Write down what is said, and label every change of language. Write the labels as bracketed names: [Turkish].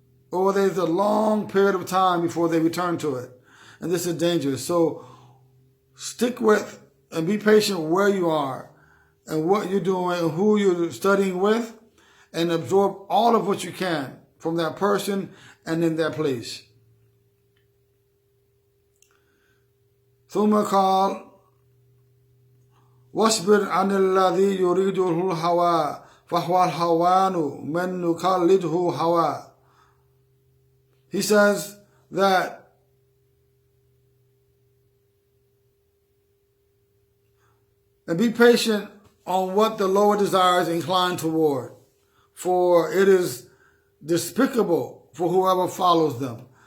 [English] Or there's a long period of time before they return to it. And this is dangerous. So stick with and be patient where you are and what you're doing and who you're studying with, and absorb all of what you can from that person and in that place. [Arabic] ثم قال واصبر عن الذي يريده الهوى فهو الهوان من نقلده هوى. [English] He says that and be patient on what the lower desires incline toward, for it is despicable for whoever follows them.